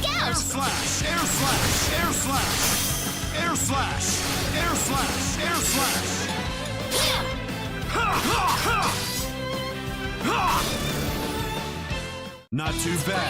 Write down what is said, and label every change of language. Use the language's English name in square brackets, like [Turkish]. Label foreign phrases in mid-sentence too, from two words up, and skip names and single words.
[English] Air slash! Air slash! Air slash! Air slash! Air slash! Air slash! Ha ha ha! Ha! Not too bad.